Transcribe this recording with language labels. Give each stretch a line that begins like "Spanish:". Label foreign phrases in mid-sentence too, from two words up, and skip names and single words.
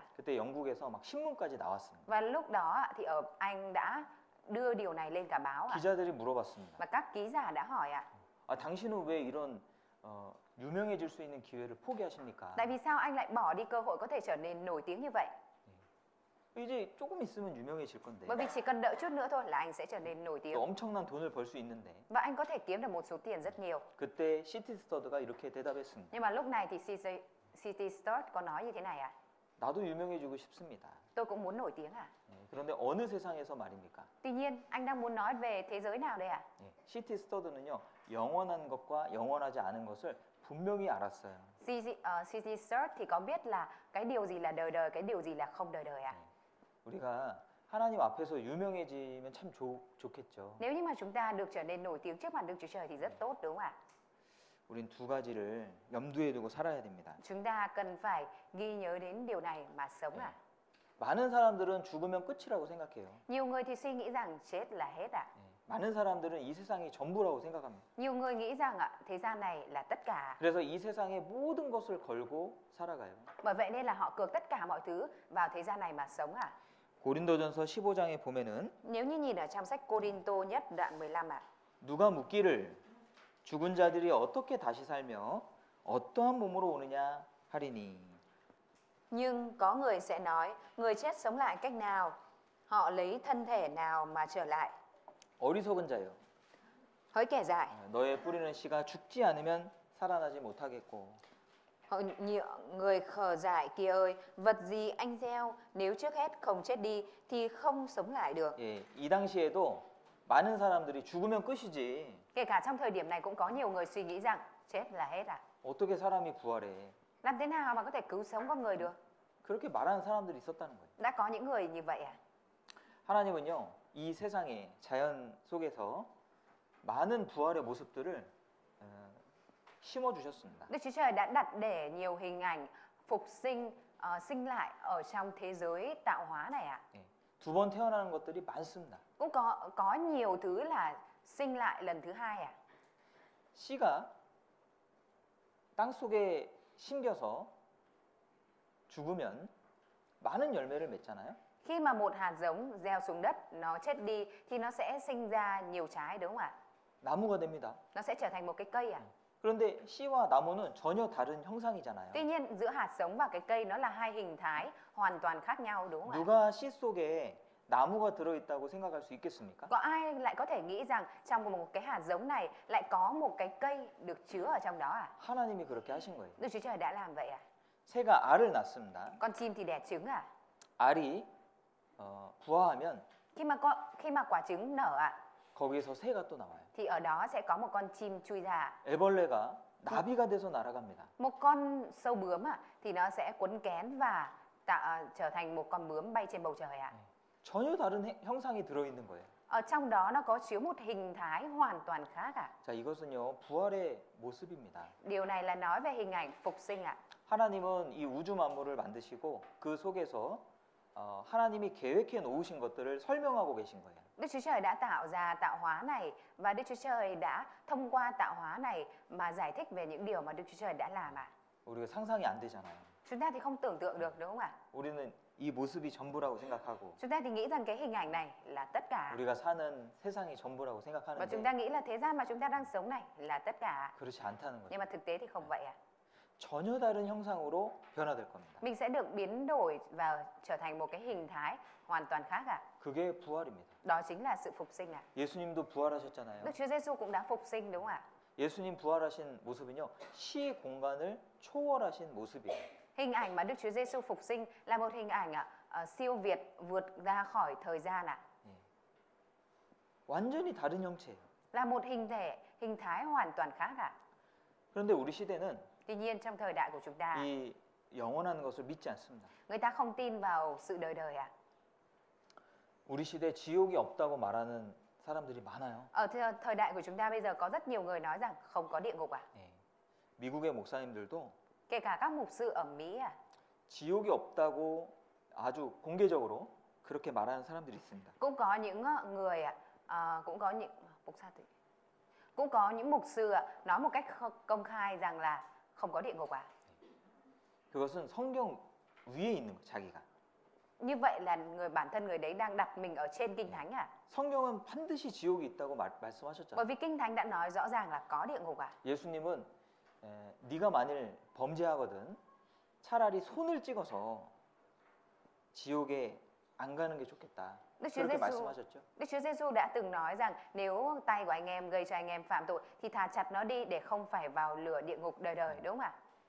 Korean: 그때 영국에서 막 신문까지 나왔습니다.
Vietnamese: Và lúc đó ạ, thì ở Anh đã đưa điều này lên cả báo ạ.
Korean: 기자들이 물어봤습니다.
Vietnamese: Và các ký giả đã hỏi ạ.
Korean: 아, 당신은 왜 이런 유명해질 수 있는 기회를 포기하십니까?
Vietnamese: Tại vì sao anh lại bỏ đi cơ hội có thể trở nên nổi tiếng như vậy?
Korean: 이제 조금 있으면 유명해질 건데
Vietnamese: Bởi vì chỉ cần đợi chút nữa thôi là anh sẽ trở nên nổi
Korean: 또
Vietnamese: tiếng.
Korean: 엄청난 돈을 벌 수 있는데
Vietnamese: Và anh có thể kiếm được một số tiền rất nhiều.
Korean: 그때 시티스터드가 이렇게 대답했습니다.
Vietnamese: Nhưng mà lúc này thì C.C. Sturge có nói như thế này ạ.
Korean: 나도 유명해지고 싶습니다.
Vietnamese: Tôi cũng muốn nổi tiếng ạ.
Korean: 그런데 어느 세상에서 말입니까?
Vietnamese: Tuy nhiên anh đang muốn nói về thế giới nào đây ạ?
Korean: 시티스터드는요 영원한 것과 영원하지 않은 것을 분명히 알았어요.
Vietnamese: C.C. Sturge thì có biết là cái điều gì là đời đời, cái điều gì là không đời đời ạ.
Korean: 우리가 하나님 앞에서 유명해지면 참 좋겠죠.
Vietnamese: Nếu như mà chúng ta được trở nên nổi tiếng trước mặt Đức Chúa Trời thì rất tốt đúng không ạ?
Korean: 우린 두 가지를 염두에 두고 살아야 됩니다.
Vietnamese: Chúng ta cần phải ghi nhớ đến điều này mà sống ạ.
Korean: 많은 사람들은 죽으면 끝이라고 생각해요.
Vietnamese: Nhiều người thì suy nghĩ rằng chết là hết ạ.
Korean: 많은 사람들은 이 세상이 전부라고 생각합니다.
Vietnamese: Nhiều người nghĩ rằng ạ, thế gian này là tất cả.
Korean: 그래서 이 세상의 모든 것을 걸고 살아가요.
Vietnamese: Bởi vậy nên là họ cược tất cả mọi thứ vào thế gian này mà sống ạ.
Korean: 고린도전서 15장에 보면은
Vietnamese: Nếu như nhìn ở trong sách Cô-rin-tô nhất đoạn 15 ạ.
Korean: 누가 묻기를 죽은 자들이 어떻게 다시 살며 어떠한 몸으로 오느냐 하리니
Vietnamese: Nhưng có người sẽ nói, người chết sống lại cách nào? Họ lấy thân thể nào mà trở lại?
Korean: 어리석은 자여
Vietnamese: Hỡi kẻ dại,
Korean: 너의 뿌리는 씨가 죽지 않으면 살아나지 못하겠고
Vietnamese: người khờ dại kia ơi, vật gì anh gieo nếu trước hết không chết đi thì không sống lại được.
Korean: 예, 이 당시에도 많은 사람들이 죽으면 끝이지
Vietnamese: Kể cả trong thời điểm này cũng có nhiều người suy nghĩ rằng chết là hết à?
Korean: 어떻게 사람이 부활해
Vietnamese: Làm thế nào mà có thể cứu sống con người được?
Korean: 그렇게 말하는 사람들이 있었다는 거예요.
Vietnamese: Đã có những người như vậy à?
Korean: 하나님은요 이 세상의 자연 속에서 많은 부활의 모습들을 심어 주셨습니다.
Vietnamese: Đức Chúa Trời đã đặt để nhiều hình ảnh phục sinh, sinh lại ở trong thế giới tạo hóa này ạ.
Korean: 예, 두 번 태어나는 것들이 많습니다.
Vietnamese: Cũng có nhiều thứ là sinh lại lần thứ hai à?
Korean: 씨가 땅 속에 심겨서 죽으면 많은 열매를 맺잖아요.
Vietnamese: Khi mà một hạt giống gieo xuống đất nó chết đi thì nó sẽ sinh ra nhiều trái đúng không ạ?
Korean: 나무가 됩니다.
Vietnamese: Nó sẽ trở thành một cái cây à?
Korean: 그런데 씨와 나무는 전혀 다른 형상이잖아요.
Vietnamese: Tuy nhiên giữa hạt giống và cái cây nó là hai hình thái hoàn toàn khác nhau đúng không ạ?
Korean: 누가 씨 속에 나무가 들어있다고 생각할 수 있겠습니까?
Vietnamese: Có ai lại có thể nghĩ rằng trong một cái hạt giống này lại có một cái cây được chứa ở trong đó à?
Korean: 하나님이 그렇게 하신 거예요.
Vietnamese: Đức Chúa Trời đã làm vậy à?
Korean: 새가 알을 낳습니다.
Vietnamese: Con chim thì đẻ trứng à?
Korean: 알이 부화하면
Vietnamese: Khi mà quả trứng nở à,
Korean: 거기에서 새가 또 나와요.
Vietnamese: thì ở đó sẽ có một con chim chui ra.
Korean: 애벌레가 나비가 돼서 날아갑니다.
Vietnamese: Một con sâu bướm à, thì nó sẽ quấn kén và trở thành một con bướm bay trên bầu trời ạ.
Korean: 전혀 다른 형상이 들어있는 거예요.
Vietnamese: Ở trong đó nó có chứa một hình thái hoàn toàn khác ạ.
Korean: 자, 이것은요 부활의 모습입니다.
Vietnamese: Điều này là nói về hình ảnh phục sinh ạ.
Korean: 하나님은 이 우주 만물을 만드시고 그 속에서 하나님이 계획해 놓으신 것들을 설명하고 계신 거예요.
Vietnamese: Đức Chúa Trời đã tạo ra tạo hóa này và Đức Chúa Trời đã thông qua tạo hóa này mà giải thích về những điều mà Đức Chúa Trời đã làm ạ.
Korean: 우리가 상상이 안 되잖아요.
Vietnamese: Chúng ta thì không tưởng tượng được đúng không ạ?
Korean: 우리는 이 모습이 전부라고 생각하고
Vietnamese: Chúng ta thì nghĩ rằng cái hình ảnh này là tất cả.
Korean: 우리가 사는 세상이 전부라고
Vietnamese: Và chúng ta
Korean: 생각하는데
Vietnamese: nghĩ là thế gian mà chúng ta đang sống này là tất cả.
Korean: 그렇지 않다는 거죠.
Vietnamese: Nhưng mà thực tế thì không vậy ạ.
Korean: 전혀 다른 형상으로 변화될 겁니다.
Vietnamese: Mình sẽ được biến đổi và trở thành một cái hình thái hoàn toàn khác ạ.
Korean: 그게 부활입니다.
Vietnamese: Đó chính là sự phục sinh ạ.
Korean: 예수님도 부활하셨잖아요.
Vietnamese: Đức Chúa Giêsu cũng đã phục sinh đúng không ạ?
Korean: 예수님 부활하신 모습은요 시의 공간을 초월하신 모습이에요.
Vietnamese: Hình ảnh mà Đức Chúa Giêsu phục sinh là một hình ảnh siêu việt vượt ra khỏi thời gian ạ.
Korean: 완전히 다른 형체예요.
Vietnamese: Là một hình thái hoàn toàn khác ạ.
Korean: 그런데 우리 시대는
Vietnamese: Tuy nhiên trong thời đại của chúng ta,
Korean: 이 영원한 것을 믿지 않습니다.
Vietnamese: người ta không tin vào sự đời đời ạ.
Korean: 우리 시대에 지옥이 없다고 말하는 사람들이 많아요.
Vietnamese: Ở thời đại của chúng ta bây giờ có rất nhiều người nói rằng không có địa ngục ạ.
Korean: 예. 미국의 목사님들도
Vietnamese: Kể cả các mục sư ở Mỹ ạ.
Korean: 지옥이 없다고 아주 공개적으로 그렇게 말하는 사람들이 있습니다.
Vietnamese: Cũng có những người cũng có những mục sư nói một cách công khai rằng là không có địa ngục ạ.
Korean: 그것은 성경 위에 있는 거 자기가.
Vietnamese: Như vậy là bản thân người đấy đang đặt mình ở trên kinh thánh ạ.
Korean: 성경은 반드시 지옥이 있다고 말씀하셨잖아요.
Vietnamese: Bởi vì kinh thánh đã nói rõ ràng là có địa ngục ạ.
Korean: 예수님은 네가 만일 범죄하거든 차라리 손을 찍어서 지옥에 안 가는 게 좋겠다. 그렇게 말씀하셨죠.
Vietnamese: Đức Chúa Giêsu đã từng nói rằng nếu tay của anh em gây cho anh em phạm tội thì thà chặt nó đi để không phải vào lửa địa ngục đời đời, đúng không ạ?